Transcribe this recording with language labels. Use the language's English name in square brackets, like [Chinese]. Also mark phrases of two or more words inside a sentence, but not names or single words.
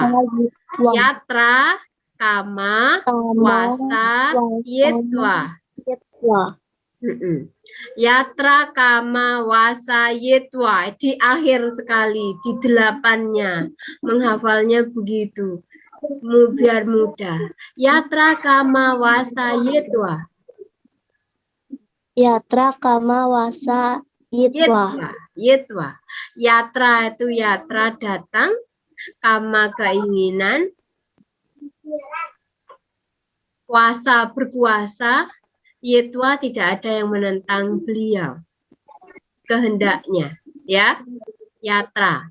[Indonesian] Yatra, Kama, Wasa, Yetwa. Yatra, Kama, Wasa, Yetwa. Di akhir sekali, di 8-nya. Menghafalnya begitu. Biar mudah. Yatra, Kama, Wasa, Yetwa. Yatra, Kama, Wasa, Yetwa. Yatra itu yatra datang. Kama keinginan. Wasa berkuasa. Yetwa tidak ada yang menentang beliau. Kehendaknya. Ya. Yatra.